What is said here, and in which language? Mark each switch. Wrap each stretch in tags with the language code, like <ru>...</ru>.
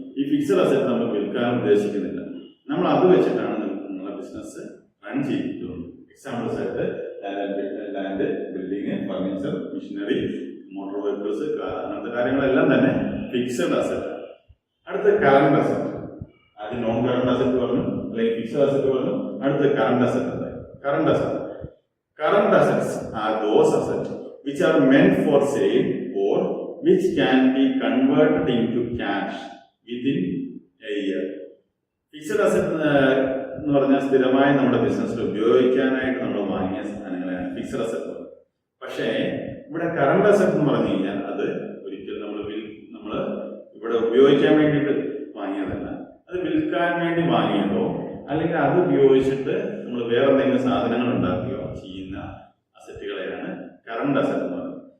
<ml>ഈ fixed asset നമ്മൾ വിൽക്കാൻ ഉദ്ദേശിക്കുന്നില്ല, നമ്മൾ അത് വെച്ചിട്ടാണ് നമ്മളെ ബിസിനസ് റൺ ചെയ്തിട്ടുള്ളത്. എക്സാമ്പിൾസ് ആയിട്ട് land, building, furniture, machinery, motor vehicles, അങ്ങനത്തെ കാര്യങ്ങളെല്ലാം തന്നെ ഫിക്സഡ് അസറ്റ്. അടുത്ത കറണ്ട് അസറ്റ്. ആദ്യം നോൺ കറണ്ട് അസറ്റ് പറഞ്ഞു, അല്ലെങ്കിൽ ഫിക്സഡ് അസറ്റ് പറഞ്ഞു. അടുത്ത current asset.</ml> <en>Current assets are those assets which are meant for sale or which can be converted into cash within a year.</en> <ml>Fixed asset എന്ന് പറഞ്ഞാൽ സ്ഥിരമായി നമ്മുടെ ബിസിനസ്സിൽ ഉപയോഗിക്കാനായിട്ട് നമ്മൾ വാങ്ങിയ സാധനങ്ങളെയാണ് ഫിക്സഡ് അസറ്റ്. പക്ഷേ ഇവിടെ കറണ്ട് അസറ്റ് എന്ന് പറഞ്ഞു കഴിഞ്ഞാൽ അത് ഒരിക്കലും നമ്മൾ ഇവിടെ ഉപയോഗിക്കാൻ വേണ്ടിയിട്ട് വാങ്ങിയതല്ല, അത് വിൽക്കാൻ വേണ്ടി വാങ്ങിയതോ അല്ലെങ്കിൽ അത് ഉപയോഗിച്ചിട്ട് നമ്മൾ വേറെ എന്തെങ്കിലും സാധനങ്ങൾ ഉണ്ടാക്കുകയോ ചെയ്യുന്ന അസറ്റുകളെയാണ് കറണ്ട് അസറ്റ് എന്ന് പറയുന്നത്.</ml>